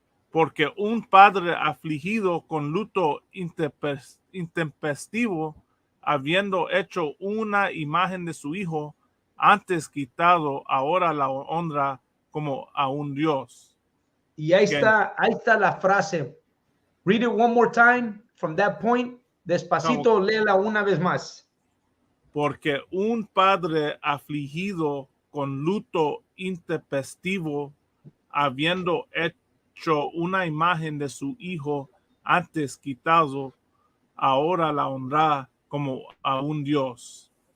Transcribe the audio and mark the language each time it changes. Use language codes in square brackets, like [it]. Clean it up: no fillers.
[es] Porque un padre afligido con luto intempestivo, habiendo hecho una imagen de su hijo, antes quitado, ahora la honra como a un Dios. Y ahí está la frase. [en] Read it one more time from that point. [es] Despacito, léela una vez más. Porque un padre afligido con luto intempestivo, habiendo hecho una imagen de su hijo antes quitado, ahora la honra como a un Dios.